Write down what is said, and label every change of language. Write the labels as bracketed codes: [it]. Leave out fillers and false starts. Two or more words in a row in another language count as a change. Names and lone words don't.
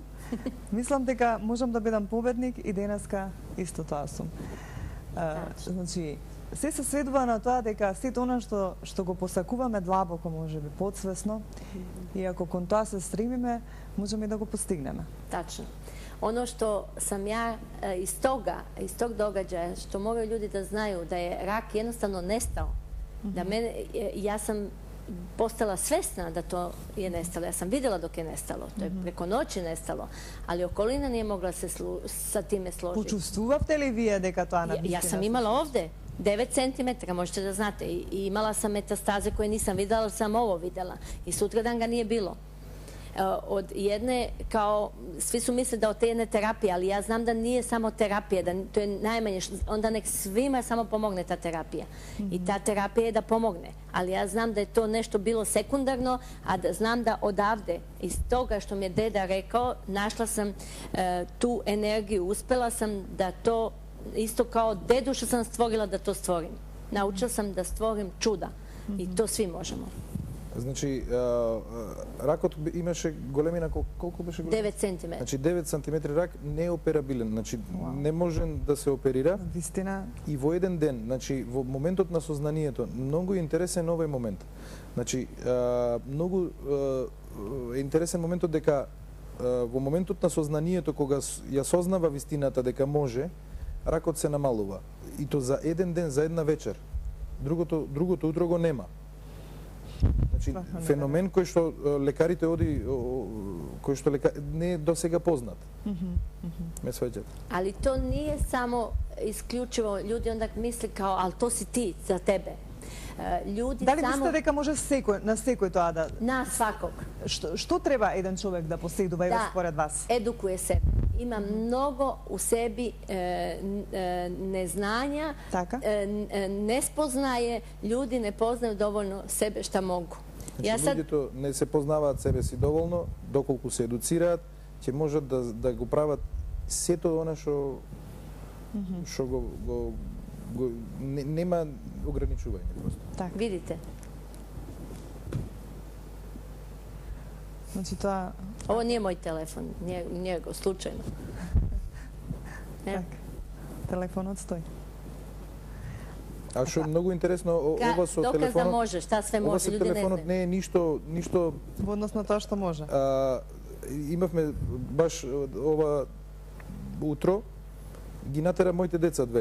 [mk] Мислам дека можам да бидам победник и денеска исто тоа сум. Значи се сведува на тоа дека сето она што го посакуваме длабоко, можеби подсвесно, и ако кон тоа се стремиме, можеме да го постигнеме. [sr] Tačno. Ono što sam ja iz tog događaja, što moraju ljudi da znaju da je rak jednostavno nestao, da ja sam postala svesna da to je nestalo. Ja sam vidjela dok je nestalo, to je preko noći nestalo, ali okolina nije mogla se sa time složiti. [mk] Počustvувавте ли вие дека тоа на [sr] Ja sam imala ovde 9 cm, možete da znate, i imala sam metastaze koje nisam videla, ali sam ovo videla. I sutradan ga nije bilo. Od jedne, kao, svi su misle da od te jedne terapije, ali ja znam da nije samo terapija, da to je najmanje, onda nek svima samo pomogne ta terapija. I ta terapija je da pomogne, ali ja znam da je to nešto bilo sekundarno, a da znam da odavde, iz toga što mi je deda rekao, našla sam tu energiju, uspela sam da to, isto kao dedu što sam stvorila, da to stvorim. Naučila sam da stvorim čuda i to svi možemo. [mk] Значи, ракот имаше големина, колку беше големина? 9 cm. Значи, 9 cm рак не е операбилен, значи не може да се оперира. Вистина. И во еден ден, значи во моментот на сознанието, многу интересен овој момент. Значи, многу е интересен моментот дека во моментот на сознанието, кога ја сознава вистината дека може, ракот се намалува. И то за еден ден, за една вечер. Другото утро го нема. Значи, феномен кој што лекарите кој што не е досега познат. Ме сваќате. [sr] Ali to nije samo isključivo, ljudi onda misle kao, ali to si ti, za tebe. Ljudi [mk] Дали [sr] samo... [mk] мислите дека може на секој тоа да... [sr] Na svakog. [mk] Што треба еден човек да поседува и според вас? [sr] Edukuje se. Ima mnogo u sebi neznanja, nespoznaje, ljudi ne poznaju dovoljno sebe šta mogu. [mk] Значи, луѓето не се познаваат себе си доволно, доколку се едуцираат, ќе можат да го прават сето она што нема ограничување просто. Так, видите. Значи тоа... [sr] Ovo nije moj telefon, njegov, slučajno. [mk] Так, телефонот стои. А што многу интересно, ова со телефонот... [sr] Доказ да може, шта све може, [mk] люди не знаат. Ова со телефонот не е ништо... Во однос на тоа што може. Имавме баш ова утро, ги натера моите деца две.